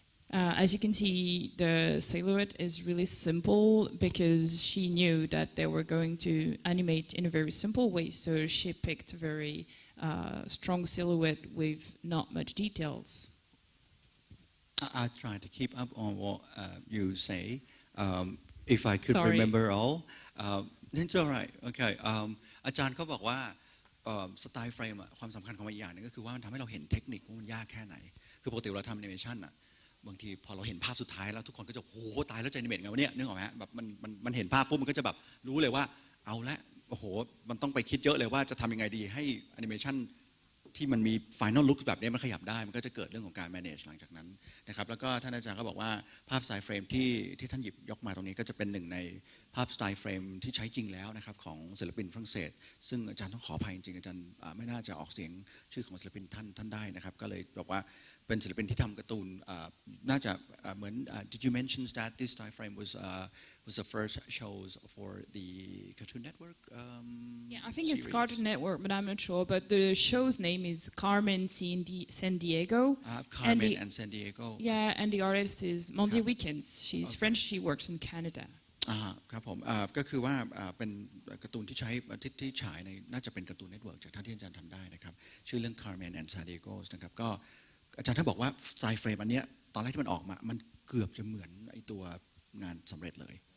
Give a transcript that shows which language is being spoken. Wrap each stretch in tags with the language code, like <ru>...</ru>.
<en>As you can see, the silhouette is really simple because she knew that they were going to animate in a very simple way, so she picked a very strong silhouette with not much details. I try to keep up on what you say. If I could Sorry. remember all, it's all right. Okay.</en> <th>อาจารย์เขาบอกว่าสไตล์เฟรมความสำคัญของมันอีกอย่างนึงก็คือว่ามันทำให้เราเห็นเทคนิคว่ามันยากแค่ไหนคือปกติเราทำแอนิเมชันอ่ะบางทีพอเราเห็นภาพสุดท้ายแล้วทุกคนก็จะโอ้โหตายแล้วจะแอนิเมตไงวะเนี่ยนึกออกไหมแบบมันเห็นภาพปุ๊บมันก็จะแบบรู้เลยว่าเอาละโอ้โหมันต้องไปคิดเยอะเลยว่าจะทำยังไงดีให้แอนิเมชัน ที่มันมี final look แบบนี้มันขยับได้มันก็จะเกิดเรื่องของการ manage หลังจากนั้นนะครับแล้วก็ท่านอาจารย์ก็บอกว่าภาพสไตล์เฟรมที่ท่านหยิบยกมาตรงนี้ก็จะเป็นหนึ่งในภาพสไตล์เฟรมที่ใช้จริงแล้วนะครับของศิลปินฝรั่งเศสซึ่งอาจารย์ต้องขออภัยจริงๆอาจารย์ไม่น่าจะออกเสียงชื่อของศิลปินท่านได้นะครับก็เลยบอกว่าเป็นศิลปินที่ทำการ์ตูนน่าจะเหมือน</th> <en>Did you mention that this style frame was the first shows for the Cartoon Network. Yeah, I think it's series. Cartoon Network, but I'm not sure. But the show's name is Carmen San Diego. Carmen and San Diego. Yeah, and the artist is Monday Weekends. She's Okay. French. She works in Canada.</en> <th>ครับผมก็คือว่าเป็นการ์ตูนที่ใช้ที่ฉายในน่าจะเป็นการ์ตูนเน็ตเวิร์กจากท่านที่อาจารย์ทำได้นะครับชื่อเรื่อง Carmen and San Diego นะครับก็อาจารย์ท่านบอกว่าสไตล์เฟรมอันเนี้ยตอนแรกที่มันออกมามันเกือบจะเหมือนไอตัวงานสำเร็จเลย</th>